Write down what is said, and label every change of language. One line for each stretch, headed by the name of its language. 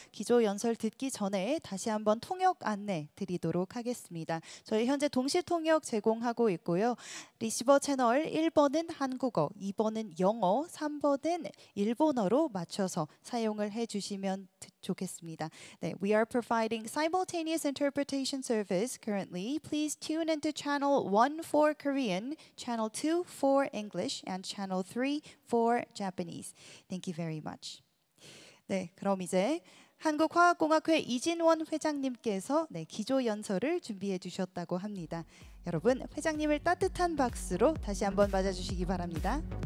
Korean: 기조 연설 듣기 전에 다시 한번 통역 안내 드리도록 하겠습니다. 저희 현재 동시 통역 제공하고 있고요. 리시버 채널 1번은 한국어, 2번은 영어, 3번은 일본어로 맞춰서 사용을 해주시면 좋겠습니다.
English: 네, we are providing simultaneous interpretation service currently. Please tune into channel 1 for Korean, channel 2 for English, and channel 3 for Japanese. Thank you very much.
Korean: 네, 그럼 이제 한국화학공학회 이진원 회장님께서 기조 연설을 준비해 주셨다고 합니다. 여러분, 회장님을 따뜻한 박수로 다시 한번 맞아주시기 바랍니다.